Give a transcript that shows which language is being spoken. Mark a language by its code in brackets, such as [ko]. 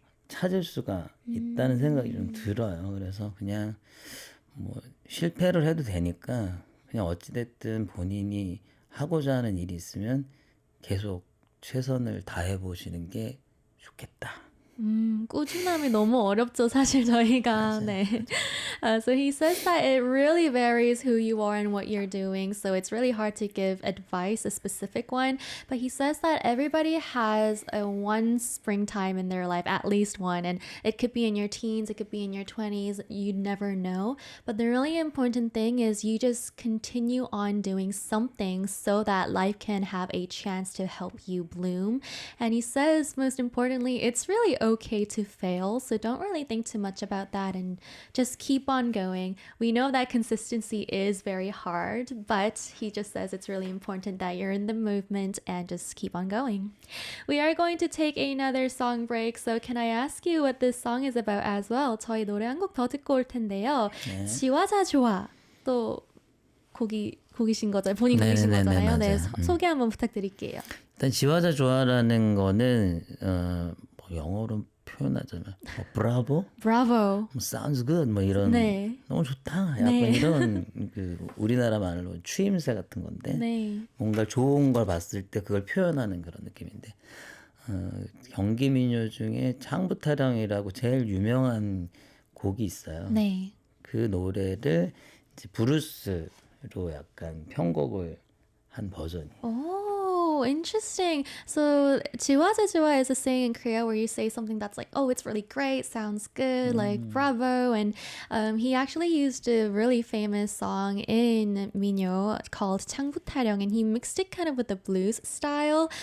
[ko] 찾을 수가 있다는 생각이 좀 들어요. 그래서 그냥 뭐 실패를 해도 되니까 그냥 어찌됐든 본인이 하고자 하는 일이 있으면 계속 최선을 다해 보시는 게 좋겠다. 꾸준함이 너무 어렵죠, 사실 저희가. 네. [en] So he says that it really varies who you are and what you're doing. So it's really hard to give advice, a specific one. But he says that everybody has a one springtime in their life, at least one. And it could be in your teens, it could be in your 20s. You never know. But the really important thing is you just continue on doing something so that life can have a chance to help you bloom. And he says, most importantly, it's really okay to fail. So don't really think too much about that and just keep on going. We know that consistency is very hard, but he just says it's really important that you're in the movement and just keep on going. We are going to take another song break. So can I ask you what this song is about as well? [ko] 저희 노래 한 곡 더 듣고 올 텐데요. 지화자 좋아. 또 곡이신 거죠? 본인 곡이신 네네네, 거잖아요. 네, 맞아요. 소개 한번 부탁드릴게요. 일단 지화자 좋아라는 거는 뭐 영어로 표현하자면 뭐 브라보, [en] Bravo. [ko] 뭐 [en] sounds good [ko] 뭐 이런 네. 너무 좋다. 약간 네. 이런 그 우리나라 말로 추임새 같은 건데 네. 뭔가 좋은 걸 봤을 때 그걸 표현하는 그런 느낌인데 경기 민요 중에 창부타령이라고 제일 유명한 곡이 있어요. 네. 그 노래를 이제 브루스로 약간 편곡을 한 버전이에요. [en] Oh, interesting. So, 지화제지화 is a saying in Korea where you say something that's like, oh, it's really great, sounds good, like bravo. And he actually used a really famous song in 민요 called 창부타령, and he mixed it kind of with the blues style.